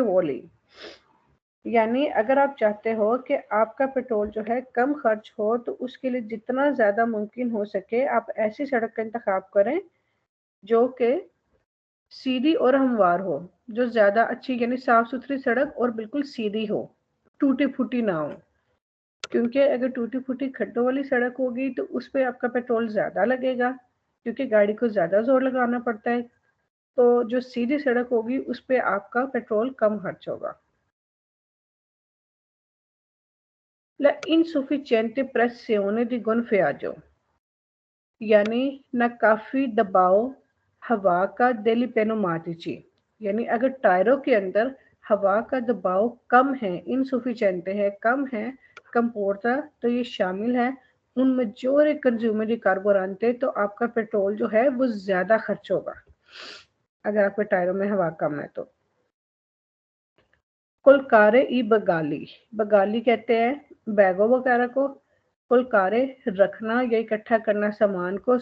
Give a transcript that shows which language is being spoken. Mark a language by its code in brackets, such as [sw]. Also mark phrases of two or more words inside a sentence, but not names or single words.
[hi] वोली, यानी अगर आप चाहते हो कि आपका पेट्रोल जो है कम खर्च हो तो उसके लिए जितना ज़्यादा मुमकिन हो सके आप ऐसी सड़क का इंतखाब करें जो कि सीधी और हमवार हो, जो ज़्यादा अच्छी यानी साफ सुथरी सड़क और बिल्कुल सीधी हो, टूटी फूटी ना हो, क्योंकि अगर टूटी फूटी खड्डों वाली सड़क होगी तो उस पर आपका पेट्रोल ज़्यादा लगेगा क्योंकि गाड़ी को ज़्यादा जोर लगाना पड़ता है। तो जो सीधी सड़क होगी उस पर आपका पेट्रोल कम खर्च होगा। [it] La insufficiente pressione di gonfiaggio, [hi] यानी नाकाफी दबाव हवा का [it] degli pneumatici, [hi] यानी अगर टायरों के अंदर हवा का दबाव कम है, इनसुफिशिएंट है, कम है, कंपोर्टा तो ये शामिल है [it] un maggiore consumo di carburante, [hi] तो आपका पेट्रोल जो है वो ज़्यादा खर्च होगा अगर आपके टायरों में हवा कम है तो। [it] collocare i bagagli, [hi] बगाली कहते हैं बैगों वगैरह को। कोलकारे रखना या इकट्ठा करना सामान को।